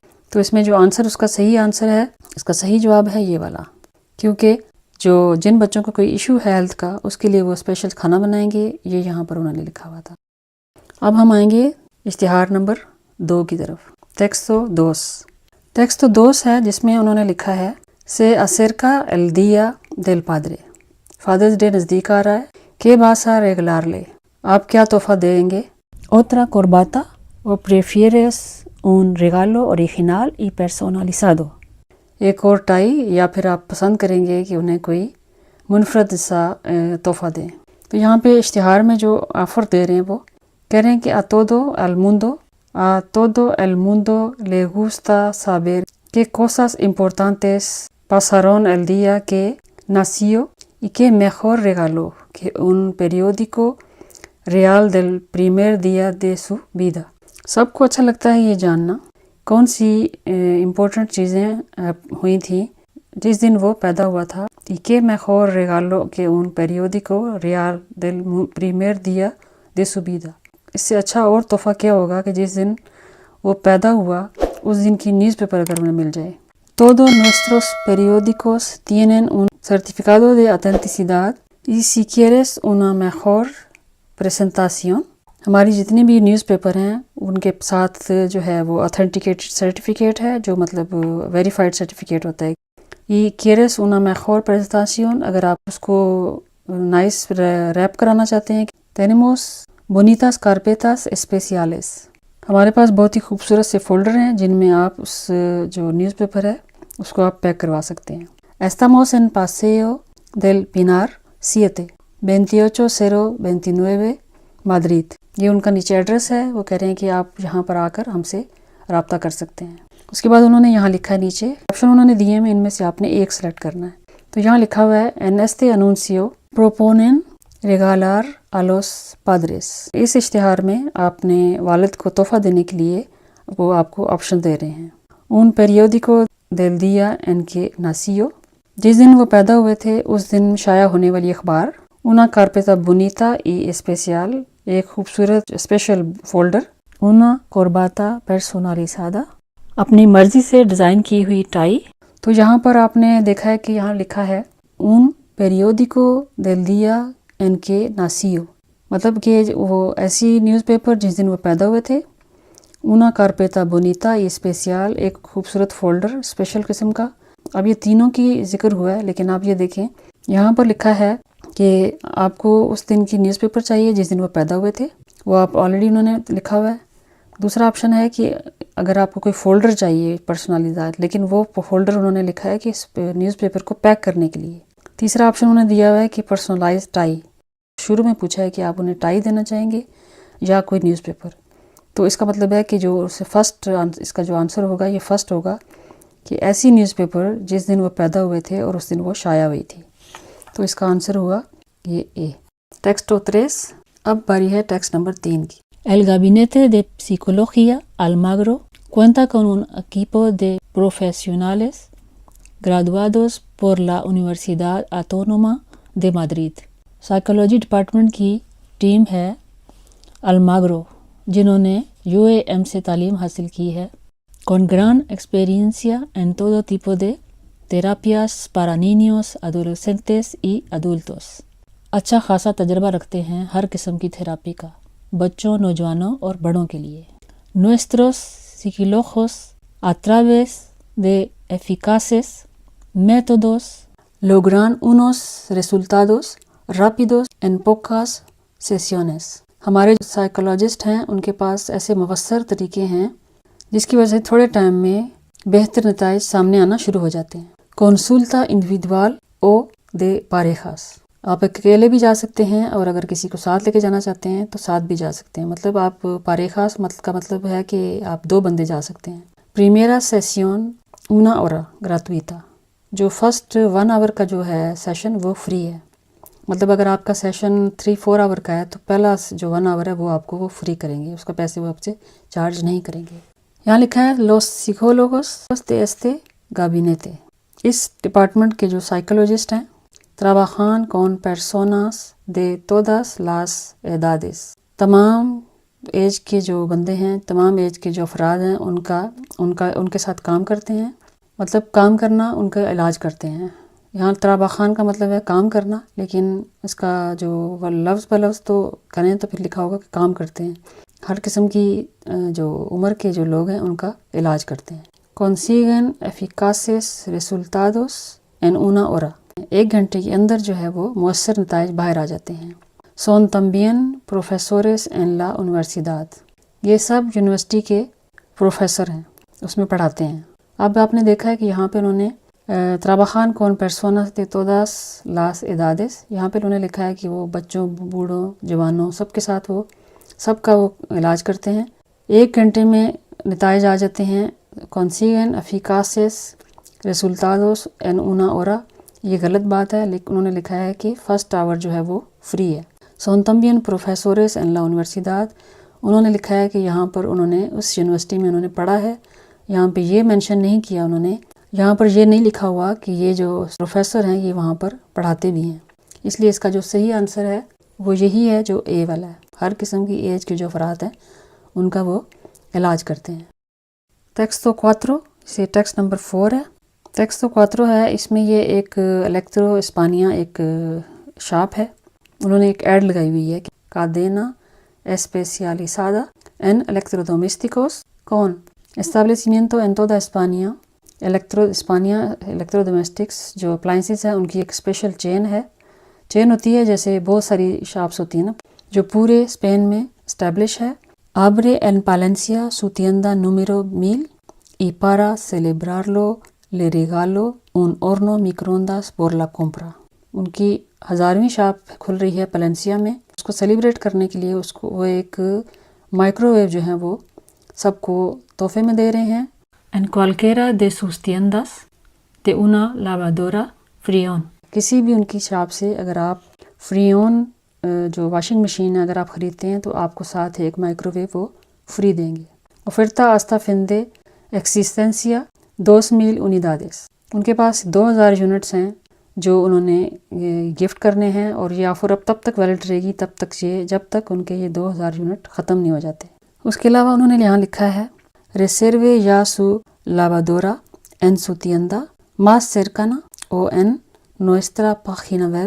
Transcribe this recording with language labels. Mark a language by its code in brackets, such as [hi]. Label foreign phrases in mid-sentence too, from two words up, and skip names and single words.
[ur] تو اس میں جو آنسر اس کا صحیح آنسر ہے، اس کا صحیح جواب ہے یہ والا، کیونکہ جو جن بچوں کو کوئی ایشو ہے ہیلتھ کا اس کے لیے وہ اسپیشل کھانا بنائیں گے، یہ یہاں پر انہوں نے لکھا ہوا تھا. اب ہم آئیں گے اشتہار نمبر 2 کی طرف. ٹیکسٹ 2 ہے جس میں انہوں نے لکھا ہے سے [es] acerca el día del padre। [ur] فادرز ڈے نزدیک آ رہا ہے. [es] qué vas a regalarle, [ur] آپ کیا تحفہ دیں گے. [es] otra corbata o prefieres un regalo original y personalizado। [ur] ایک اور ٹائی، یا پھر آپ پسند کریں گے کہ انہیں کوئی منفرد سا تحفہ دیں. تو یہاں پہ اشتہار میں جو آفر دے رہے ہیں وہ کہہ رہے ہیں کہ [es] a todo el mundo le gusta saber qué cosas importantes pasaron el día que nació y qué mejor regalo que un periódico real del primer día de su vida। [ur] سب کو اچھا لگتا ہے یہ جاننا کون سی امپورٹنٹ چیزیں ہوئی تھی جس دن وہ پیدا ہوا تھا. [es] y qué mejor regalo que un periódico real del primer día de su vida। [ur] اس سے اچھا اور تحفہ کیا ہوگا کہ جس دن وہ پیدا ہوا اس دن کی نیوز پیپر اگر انہیں مل جائے. [es] Todos nuestros periódicos tienen un certificado de autenticidad y si quieres una mejor presentación। [ur] ہماری جتنی بھی نیوز پیپر ہیں ان کے ساتھ جو ہے وہ [en] authenticate certificate [ur] ہے، جو مطلب [en] verified certificate [ur] ہوتا ہے. [es] y quieres una mejor presentación, [ur] اگر آپ اس کو [en] nice wrap [ur] کرانا چاہتے ہیں. [es] tenemos bonitas carpetas especiales। [ur] ہمارے پاس بہت ہی خوبصورت سے فولڈر ہیں جن میں آپ اس جو نیوز پیپر ہے اس کو آپ پیک کروا سکتے ہیں. [es] Estamos en Paseo del Pinar 7, 28029 माद्रिद। [ur] یہ ان کا نیچے ایڈریس ہے. وہ کہہ رہے ہیں کہ آپ یہاں پر آکر ہم سے رابطہ کر سکتے ہیں. اس کے بعد انہوں نے یہاں لکھا ہے نیچے آپشن انہوں نے دیے ہیں، ان میں سے آپ نے ایک سلیکٹ کرنا ہے. تو یہاں لکھا ہوا ہے [es] en este anuncio proponen regalar a los padres। [ur] اس اشتہار میں آپ نے والد کو تحفہ دینے کے لیے وہ آپ کو آپشن دے رہے ہیں. [es] un periódico del día en que nació, [ur] جس دن وہ پیدا ہوئے تھے اس دن شائع ہونے والی اخبار. [es] una carpeta bonita y especial, [ur] ایک خوبصورت [en] special folder. [es] una corbata personalizada, [ur] اپنی مرضی سے ڈیزائن کی ہوئی ٹائی. تو یہاں پر آپ نے دیکھا ہے کہ یہاں لکھا ہے [es] un periódico del día en que nació, [ur] مطلب کہ وہ ایسی نیوز پیپر جس دن وہ پیدا ہوئے تھے. [es] una carpeta bonita y especial, [ur] ایک خوبصورت [en] folder special [ur] قسم کا. اب یہ تینوں کی ذکر ہوا ہے، لیکن آپ یہ دیکھیں یہاں پر لکھا ہے کہ آپ کو اس دن کی نیوز پیپر چاہیے جس دن وہ پیدا ہوئے تھے، وہ آپ آلریڈی انہوں نے لکھا ہوا ہے. دوسرا آپشن ہے کہ اگر آپ کو کوئی فولڈر چاہیے پرسنلائزڈ، لیکن وہ فولڈر انہوں نے لکھا ہے کہ نیوز پیپر کو پیک کرنے کے لیے. تیسرا آپشن انہوں نے دیا ہوا ہے کہ [en] personalized tie, [ur] شروع میں پوچھا ہے کہ آپ انہیں ٹائی دینا چاہیں گے یا کوئی نیوز پیپر. تو اس کا مطلب ہے کہ جو فرسٹ اس کا جو آنسر ہوگا یہ فرسٹ ہوگا کہ ایسی نیوز پیپر جس دن وہ پیدا ہوئے تھے اور اس دن وہ شائع ہوئی تھی. تو اس کا آنسر ہوا یہ اے. ٹیکسٹو 3. اب باری ہے ٹیکسٹ نمبر 3 کی. [es] El Gabinete de Psicología Almagro cuenta con un equipo de profesionales graduados por la Universidad Autónoma de Madrid. [ur] سائیکالوجی ڈپارٹمنٹ کی ٹیم ہے الماگرو جنہوں نے UAM سے تعلیم حاصل کی ہے. [es] con gran experiencia en todo tipo de terapias para niños, adolescentes y adultos. [ur] اچھا خاصا تجربہ رکھتے ہیں ہر قسم کی تھراپی کا بچوں، نوجوانوں اور بڑوں کے لیے. [es] Nuestros psicólogos a través de eficaces métodos logran unos resultados rápidos en pocas sesiones. [ur] ہمارے جو سائیکولوجسٹ ہیں ان کے پاس ایسے مؤثر طریقے ہیں جس کی وجہ سے تھوڑے ٹائم میں بہتر نتائج سامنے آنا شروع ہو جاتے ہیں. [es] Consulta individual o de parejas. [ur] آپ اکیلے بھی جا سکتے ہیں اور اگر کسی کو ساتھ لے کے جانا چاہتے ہیں تو ساتھ بھی جا سکتے ہیں. مطلب آپ parejas کا مطلب ہے کہ آپ 2 بندے جا سکتے ہیں. [es] Primera sesión una hora gratuita. [ur] جو فرسٹ 1 آور کا جو ہے سیشن وہ فری ہے. مطلب اگر آپ کا سیشن 3-4 آور کا ہے تو پہلا جو 1 آور ہے وہ آپ کو وہ فری کریں گے، اس کا پیسے وہ آپ سے چارج نہیں کریں گے. یہاں لکھا ہے [es] los psicólogos de este gabinete. [ur] اس ڈپارٹمنٹ کے جو سائیکولوجسٹ ہیں [es] trabajan con personas de todas las edades. [ur] تمام ایج کے جو بندے ہیں، تمام ایج کے جو افراد ہیں ان کے ساتھ کام کرتے ہیں. مطلب کام کرنا، ان کا علاج کرتے ہیں. یہاں trabajan کا مطلب ہے کام کرنا، لیکن اس کا جو لفظ بلفظ تو کریں تو پھر لکھا ہوگا کہ کام کرتے ہیں. ہر قسم کی جو عمر کے جو لوگ ہیں ان کا علاج کرتے ہیں. [es] consiguen eficaces resultados en una hora. [ur] 1 گھنٹے کے اندر جو ہے وہ مؤثر نتائج باہر آ جاتے ہیں. [es] son también profesores en la universidad. [ur] یہ سب یونیورسٹی کے پروفیسر ہیں، اس میں پڑھاتے ہیں. اب آپ نے دیکھا ہے کہ یہاں پہ انہوں نے [es] trabajan con personas de todas las edades. [ur] یہاں پہ انہوں نے لکھا ہے کہ وہ بچوں، بوڑھوں، جوانوں سب کے ساتھ وہ سب کا وہ علاج کرتے ہیں. 1 گھنٹے میں نتائج آ جاتے ہیں. [es] consiguen eficaces resultados en una hora. [ur] یہ غلط بات ہے، لیکن انہوں نے لکھا ہے کہ [en] first hour [ur] جو ہے وہ فری ہے. [es] son también profesores en la universidad. [ur] انہوں نے لکھا ہے کہ یہاں پر انہوں نے اس یونیورسٹی میں انہوں نے پڑھا ہے. یہاں پہ یہ مینشن نہیں کیا انہوں نے، یہاں پر یہ نہیں لکھا ہوا کہ یہ جو پروفیسر ہیں یہ وہاں پر پڑھاتے بھی ہیں. اس لیے اس کا جو صحیح آنسر ہے وہ یہی ہے جو اے والا ہے. ہر قسم کی ایج کے جو افراد ہیں ان کا وہ علاج کرتے ہیں. ٹیکسٹو 4. یہ ٹیکسٹ نمبر 4 ہے. ٹیکسٹو 4 ہے، اس میں یہ ایک الیکٹرو اسپانیا ایک شاپ ہے. انہوں نے ایک ایڈ لگائی ہوئی ہے کہ [es] cadena especializada en electrodomésticos con establecimiento en toda España. [ur] electrodomestics جو اپلائنسز ہیں ان کی ایک اسپیشل چین ہوتی ہے، جیسے بہت ساری شاپس ہوتی ہیں نا، جو پورے اسپین میں اسٹیبلش ہے. [es] abre en Palencia su tienda número 1000 y para celebrarlo le regalo un horno microondas por la compra. [ur] ان کی 1000ویں شاپ کھل رہی ہے پلینسیا میں. اس کو سیلیبریٹ کرنے کے لیے اس کو وہ ایک مائکرو ویو جو ہے وہ سب کو تحفے میں دے رہے ہیں. [es] en cualquiera de sus tiendas de una lavadora Freon. [ur] کسی بھی ان کی شاپ سے اگر آپ فریون جو [en] washing machine [ur] ہے اگر آپ خریدتے ہیں تو آپ کو ساتھ ایک مائکرو ویو وہ فری دیں گے. [es] oferta hasta fin de existencia 2000 unidades. [ur] ان کے پاس 2000 یونٹس ہیں جو انہوں نے گفٹ کرنے ہیں، اور یہ آفر اب تب تک ویلڈ رہے گی جب تک ان کے یہ 2000 یونٹ ختم نہیں ہو جاتے. اس کے علاوہ انہوں نے یہاں لکھا ہے [es] reserve ya su lavadora en su tienda más cercana o en nuestra página web.